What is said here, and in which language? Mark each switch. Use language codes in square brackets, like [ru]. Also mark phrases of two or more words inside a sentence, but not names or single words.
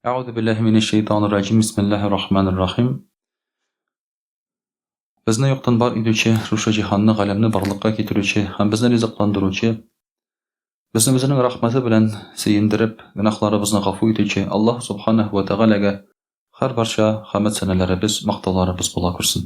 [ar] أعوذ بالله من الشيطان الرجيم بسم الله الرحمن الرحيم [tt] Безне юктан бар идүче, шушы җиһанны, галәмне барлыкка китерүче һәм безне ризыкландыручы, безне үзенең рәхмәте белән сөендереп, гөнаһларыбызны гафу итүче Аллаһ Субханаһу ва Тәгаләгә һәр барча хәмд сәнәләребез, мактауларыбыз була күрсен.